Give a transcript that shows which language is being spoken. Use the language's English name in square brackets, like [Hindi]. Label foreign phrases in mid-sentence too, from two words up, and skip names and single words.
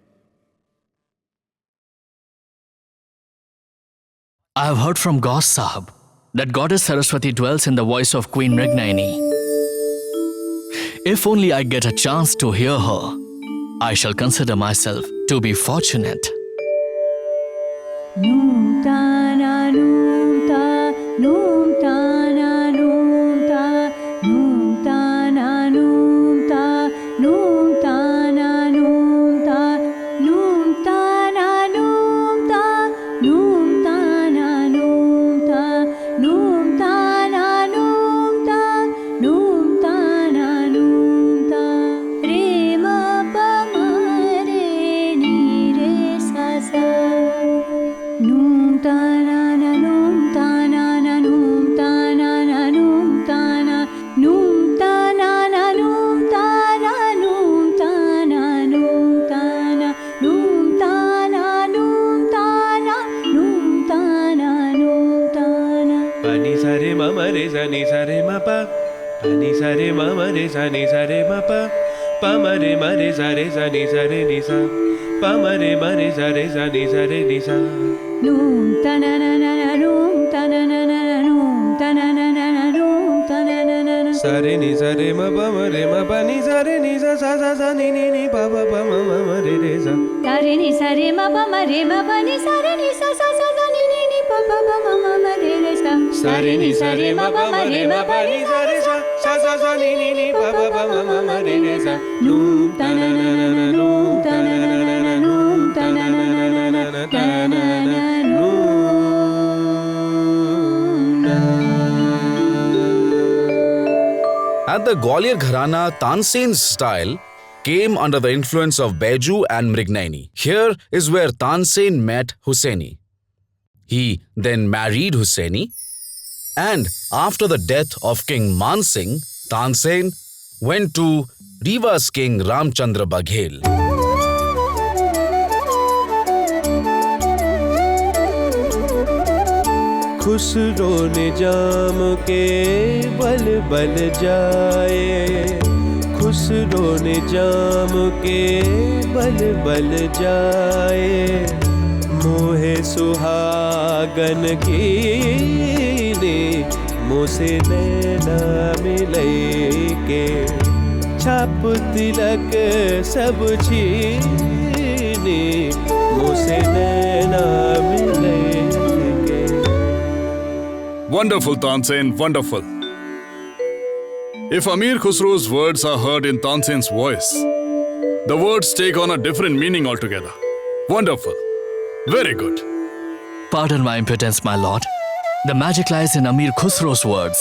[English] I have heard from Ghaus Sahib that Goddess Saraswati dwells in the voice of Queen Mrignayani. If only I get a chance to hear her, I shall consider myself to be fortunate. Noom ta na noom ta, noom ta na noom ta, noom ta na noom ta, noom ta na noom ta, noom ta na noom ta, noom ta na noom ta, noom ta na noom ta, noom ta na noom ta. Re ma pa ma re ni re sa sa. Noom ta na na noom ta na na noom ta na na noom ta na, noom ta na na noom ta na noom ta na noom ta na, noom ta na noom ta na, noom ta na noom ta na. Pa ni sa re ma ma re sa ni sa re ma pa, pa ni sa re ma ma re sa ni sa re ma pa, Pamare mare zare zani zare nisa. Pamare mare zare zani zare nisa. Noom tananana noom tananana noom tananana noom tananana. Sare ni sare ma pamare ma pa ni sare ni sa sa sa sa ni ni ni pa pa pa ma ma ma re re sa. Sare ni sare ma pa ma re ma pa ni sare ni sa sa sa sa ni ni ni pa pa pa ma ma ma re re sa. Sare ni sare ma pa ma re ma pa ni sare sa sa sa sa ni ni ni pa pa pa ma ma ma re re sa. Noom tananana noom tananana noom tananana tananana noom. At the Gwalior Gharana, Tansen's style came under the influence of Baiju and Mrignani. Here is where Tansen met Hussaini. He then married Hussaini, and after the death of King Man Singh, Tansen went to Rewa's king Ramchandra Baghel. [Hindi] खुसरो निजाम के बल बल जाए. खुसरो निजाम के बल बल जाए. मोहे सुहागन की ने मोसे नैना मिले के. छाप तिलक सब छीने मोसे नैना मिले. [English] Wonderful, Tansen, wonderful. If Amir Khusro's words are heard in Tansen's voice, the words take on a different meaning altogether. Wonderful. Very good. Pardon my impudence, my lord. The magic lies in Amir Khusro's words.